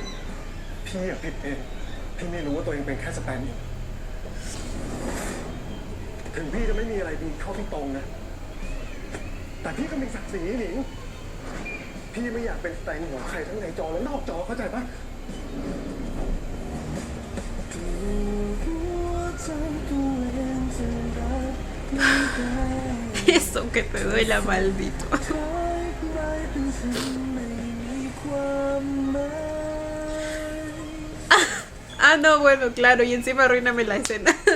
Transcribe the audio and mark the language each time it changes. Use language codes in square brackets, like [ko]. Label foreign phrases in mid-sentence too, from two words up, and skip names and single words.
[th] พี่อะผิดเองพี่ไม่รู้ว่าตัวเองเป็นแค่สแตนด์อินถึงพี่จะไม่มีอะไรดีเข้าพี่ตรงนะแต่พี่ก็มีศักดิ์ศรีหนิงพี่ไม่อยากเป็นสแตนด์อินของใครทั้งในจอและนอกจอเข้าใจปะ [es] Eso que te duela, maldito. Ah, no, bueno, claro, y encima arruíname la escena.